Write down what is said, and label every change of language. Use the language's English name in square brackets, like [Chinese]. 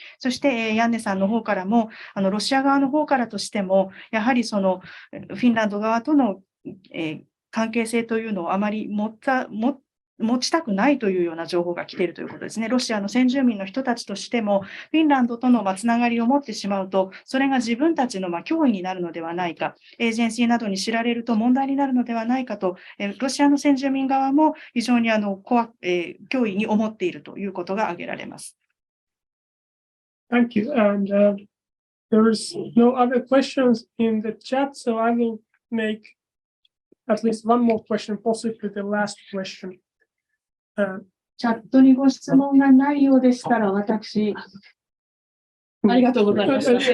[Japanese] そして、ヤンネさんの方からも、ロシア側の方からとしても、やはりそのフィンランド側との、関係性というのをあまり持ちたくないというような情報が来ているということですね。ロシアの先住民の人たちとしても、フィンランドとのつながりを持ってしまうと、それが自分たちの脅威になるのではないか、エージェンシーなどに知られると問題になるのではないかと、ロシアの先住民側も非常に脅威に思っているということが挙げられます。 [English] Thank you. And there is no other questions in the chat, so I will make at least one more question, possibly the last question. [Japanese] チャットにご質問がないようでしたら、私、ありがとうございます。